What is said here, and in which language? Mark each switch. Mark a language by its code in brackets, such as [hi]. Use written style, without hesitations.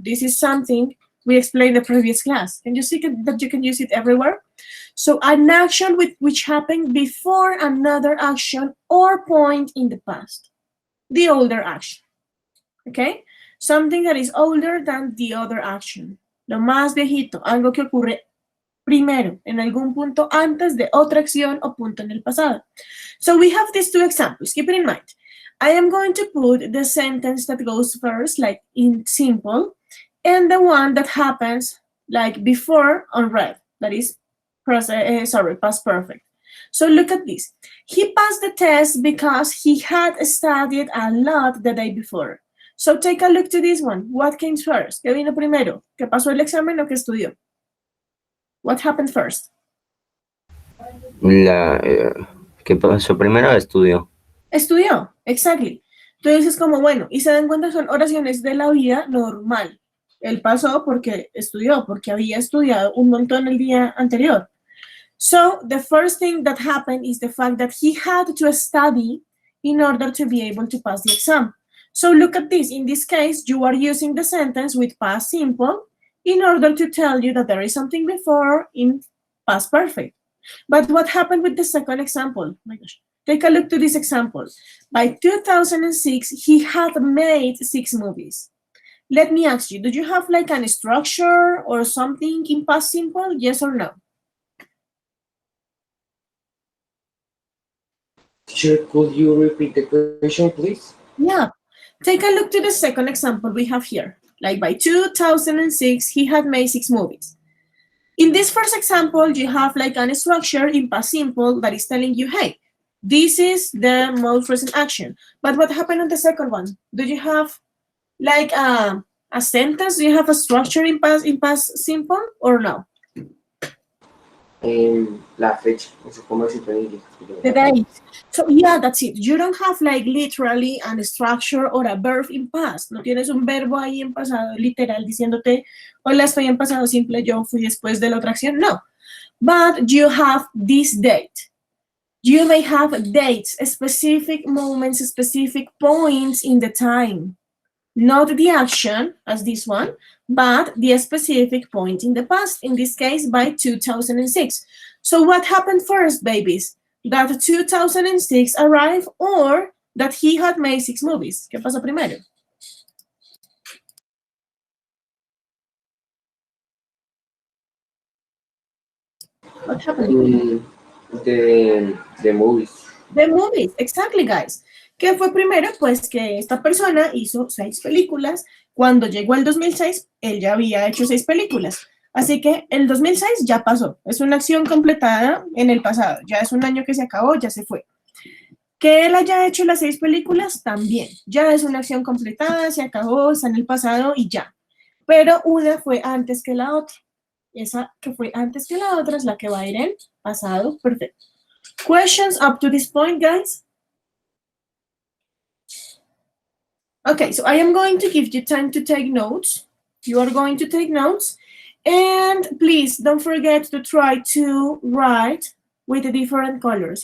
[en] This is something we explained in the previous class. Can you see that you can use it everywhere? So an action which happened before another action or point in the past. The older action. Okay? Something that is older than the other action. [es] Lo más viejito, algo que ocurre primero, en algún punto antes de otra acción o punto en el pasado. [en] So we have these two examples. Keep it in mind. I am going to put the sentence that goes first, like in simple, and the one that happens like before on red. That is, past perfect. So look at this. He passed the test because he had studied a lot the day before. So take a look to this one. What came first? [es] ¿Qué vino primero? ¿Qué pasó el examen o qué estudió? [en] What happened first? [es] ¿Qué pasó primero? Estudio. Estudió, exactly. Entonces es como, bueno, y se dan cuenta, son oraciones de la vida normal. Él pasó porque estudió, porque había estudiado un montón el día anterior. [en] So the first thing that happened is the fact that he had to study in order to be able to pass the exam. So look at this. In this case, you are using the sentence with past simple in order to tell you that there is something before in past perfect. But what happened with the second example? Oh my gosh. Take a look to this example. By 2006, he had made 6 movies. Let me ask you, do you have like a structure or something in past simple? Yes or no? Teacher, could you repeat the question, please? Yeah. Take a look to the second example we have here. Like by 2006, he had made 6 movies. In this first example, you have like a structure in past simple that is telling you, hey, this is the most recent action. But what happened on the second one? Do you have like a sentence? Do you have a structure in past simple or no? [es] La fecha, eso como decirlo en inglés. [en] The date. So yeah, that's it. You don't have like literally a structure or a verb in past. [es] No tienes un verbo ahí en pasado literal diciéndote, hola, estoy en pasado simple, yo fui después de la otra acción. [en] No. But you have this date. You may have dates, specific moments, specific points in the time. Not the action, as this one, but the specific point in the past, in this case, by 2006. So what happened first, babies? That 2006 arrived or that he had made 6 movies? [es] ¿Qué pasó primero? [en] What happened? The movies. The movies, exactly, guys. [es] ¿Qué fue primero? Pues que esta persona hizo 6 películas. Cuando llegó el 2006, él ya había hecho 6 películas. Así que el 2006 ya pasó. Es una acción completada en el pasado. Ya es un año que se acabó, ya se fue. Que él haya hecho las 6 películas, también. Ya es una acción completada, se acabó, está en el pasado y ya. Pero una fue antes que la otra. Esa que fue antes que la otra es la que va a ir en pasado perfecto. [en] Questions up to this point, guys? Okay, so I am going to give you time to take notes. You are going to take notes. And please don't forget to try to write with the different colors.